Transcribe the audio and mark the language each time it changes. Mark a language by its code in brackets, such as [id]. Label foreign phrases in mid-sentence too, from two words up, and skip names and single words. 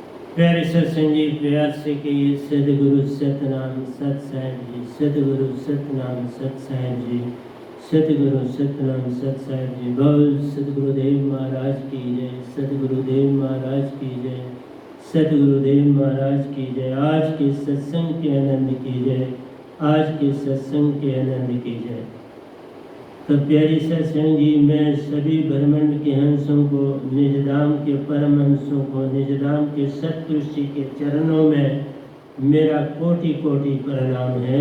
[hi] प्यारे सत्संग जी, प्यार से कहिए सतगुरु सतनाम सत साहिब जी, सतगुरु सतनाम सत साहिब जी, सतगुरु सतनाम सत साहिब जी। बोल सतगुरुदेव महाराज की जय, सतगुरुदेव महाराज की जय, सतगुरुदेव महाराज की जय। आज के सत्संग के आनंद की जय, आज के सत्संग के आनंद की जय। तो प्यारी सत्संग जी, मैं सभी ब्रह्मांड के हंसों को, निजधाम के परम हंसों को, निजधाम के सतपुरुष जी के चरणों में मेरा कोटि कोटि प्रणाम है।